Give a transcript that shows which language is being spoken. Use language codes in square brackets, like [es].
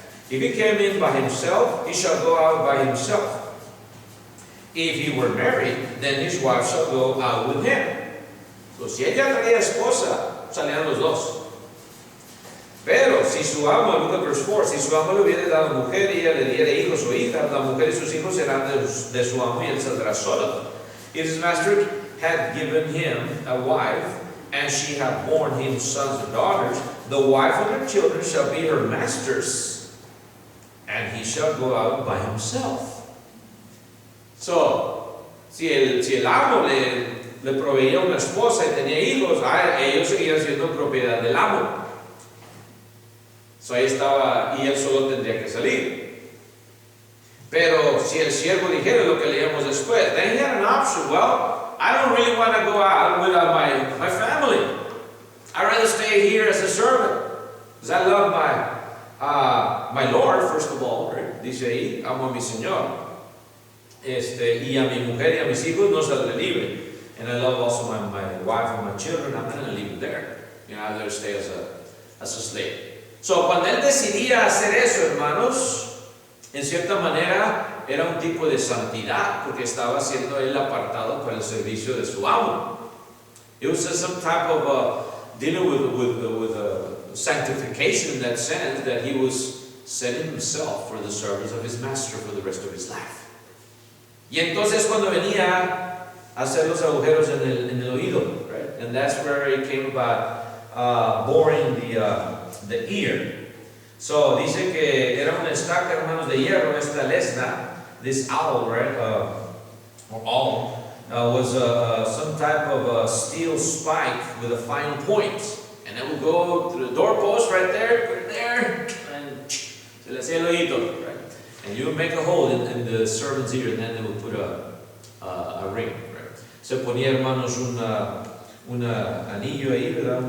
[en] If he came in by himself, he shall go out by himself. If he were married, then his wife shall go out with him. [es] So, si ella traía esposa, salían los dos. Pero si su amo, Lucas verse 4, si su amo le hubiera dado mujer y ella le diera hijos o hijas, la mujer y sus hijos serán de su amo y él saldrá solo. [en] If his master had given him a wife, and she had borne him sons and daughters, the wife and her children shall be her master's, and he shall go out by himself. [es] So, si el amo le proveía una esposa y tenía hijos, ellos seguían siendo propiedad del amo. So, ahí estaba, y él solo tendría que salir. Pero si el siervo dijera lo que leíamos después, [en] then he had an option. Well, I don't really want to go out with my family. I'd rather stay here as a servant, because I love my Lord, first of all, right? [es] Dice ahí, amo a mi Señor. Y a mi mujer y a mis hijos no saldré libre. [en] and I love also my wife and my children, I'm not going to leave them there. I'd rather stay as a slave. [es] So, cuando él decidía hacer eso, hermanos, en cierta manera era un tipo de santidad, porque estaba siendo él apartado para el servicio de su amo. [en] It was some type of dealing with sanctification in that sense, that he was setting himself for the service of his master for the rest of his life. [es] Y entonces cuando venía a hacer los agujeros en el oído, right? [en] And that's where it came about boring the ear. [es] So dice que era una estaca, hermanos, de hierro, esta lesna, [en] this owl, [es] right? [en] Or awl, was some type of steel spike with a fine point. And it would go to the doorpost right there, put it there, and [es] se le hacía el oído, [en] right? And you would make a hole in the servant's ear, and then they would put a ring, right? [es] Se ponía, hermanos, un anillo ahí, ¿verdad?